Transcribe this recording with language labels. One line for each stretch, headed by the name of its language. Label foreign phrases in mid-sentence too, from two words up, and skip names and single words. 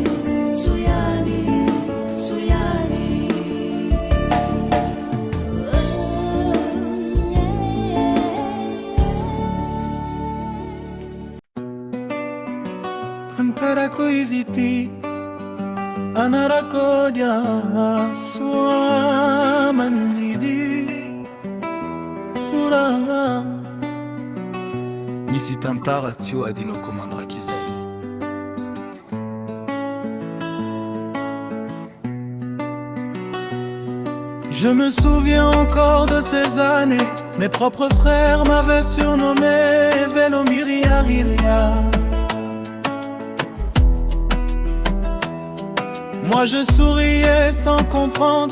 Malagasy: antarako izy ity anarako dia soamanidy ora misy tantara tsy ho adinao komandraka izay
French: Je me souviens encore de ces années. Mes propres frères m'avaient surnommé Velomiriariria. Moi je souriais sans comprendre.